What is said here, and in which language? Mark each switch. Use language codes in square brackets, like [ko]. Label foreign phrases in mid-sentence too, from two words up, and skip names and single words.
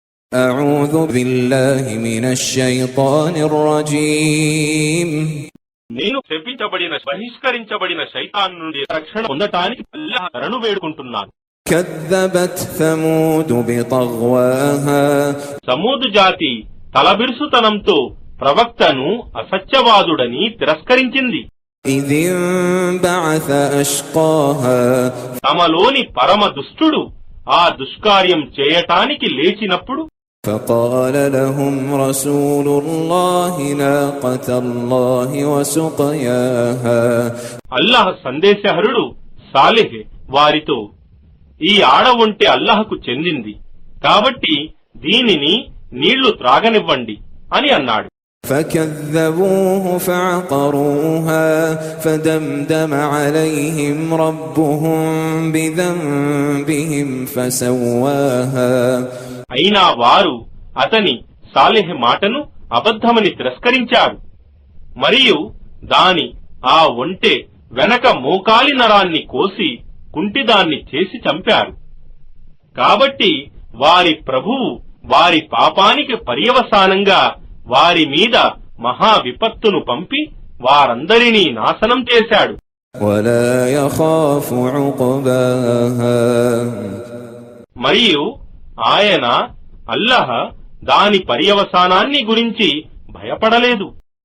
[ar] أعوذ بالله من الشيطان الرجيم [te] నేను శపించబడిన బహిష్కరించబడిన శైతాన్ నుండి రక్షణ పొందటానికి అల్లాహ్ శరణు వేడుకుంటున్నాను. [ar] كذبت ثمود بطغواها [te] సమూదు జాతి తలబిరుసుతనంతో ప్రవక్తను అసత్యవాదుడని తిరస్కరించింది. [ar] إذ انبعث أشقاها [te] తమలోని పరమ దుష్టుడు ఆ దుష్కార్యం చేయటానికి లేచినప్పుడు [ar] فقال لهم رسول الله ناقة الله وسقياها [te] అల్లాహ్ సందేశహరుడు సాలెహ్ వారితో, ఈ ఆడవొంటె అల్లాహ్కు చెందింది కాబట్టి దీనిని నీళ్లు త్రాగనివ్వండి అని అన్నాడు. [ar] فكذبوه فعقروها فدمدم عليهم ربهم بذنبهم فسواها [te] అయినా వారు అతని సాలెహ్ మాటను అబద్ధమని తిరస్కరించారు మరియు దాని ఆ ఒంటె వెనక మోకాలి నరాన్ని కోసి కుంటిదాన్ని చేసి చంపారు. కాబట్టి వారి ప్రభువు వారి పాపానికి పర్యవసానంగా వారి మీద మహా విపత్తును పంపి వారందరినీ నాశనం చేశాడు. [ar] ولا يخاف عقباها [te] మరియు ఆయన అల్లాహ్ దాని పర్యవసానాన్ని గురించి భయపడలేదు.